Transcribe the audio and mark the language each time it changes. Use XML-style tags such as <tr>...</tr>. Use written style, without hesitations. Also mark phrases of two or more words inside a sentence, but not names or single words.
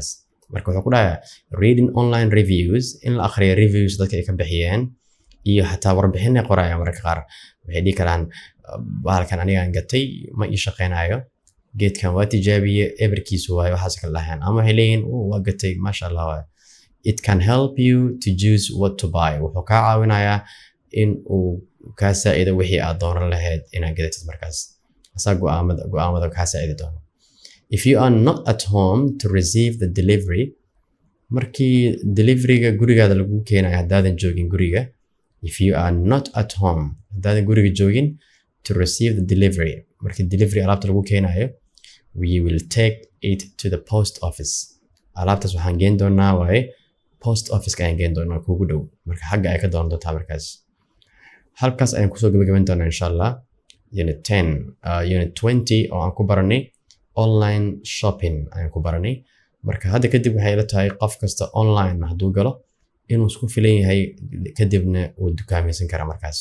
<so>marka wuxuu ku dhahayaa</so> <en>reading online reviews,</en> <so>in la akhriyo reviews dadka ay ka bixiyeen iyo xataa warbixin ay qorayaan. marka qaar waxay dhihi karaan bahalkan anigaan gatay ma ii shaqeynayo, geedkan waa tijaabiye eberkiisu waayo, waxaas kala dhahayaan. ama waxay leeyihiin waa gatay</so> <ar>maasha Allah</ar> <so>waayo.</so> <en>it can help you to choose what to buy.</en> <so>wuxuu kaa caawinayaa in uu kaa saacido wixii aad dooran lahayd inaad gadatid markaas. asaa go'aamada kaa saacidi doono.</so> <en>If you are not at home to receive the delivery,</en> <so>markii deliveryga gurigaada lagu keenayo haddaadan joogin guriga,</so> <en>if you are not at home,</en> <so>haddaadan guriga joogin,</so> <en>to receive the delivery,</en> <so>markii delivery alaabta lagu keenayo,</so> <en>we will take it to the post office.</en> <so>Alaabtaas waxaan geen doonaa waaye</so> <en>post office-</en> <so>ka ayaan geen doonaa kuugu dhow, marka xagga ay ka doonan doontaa markaas. Halkaas ayaan kusoo gabagabayn doonaa</so> <ar>insha Allah</ar> <so>unit 10, unit 20 oo aan ku baranay</so> <en>online shopping</en> <so>ayaan ku baranay. Marka hadda kadib waxay la tahay qof kasta online hadduu galo inuu isku filan yahay, kadibna uu dukaamaysan karaa markaas.</so>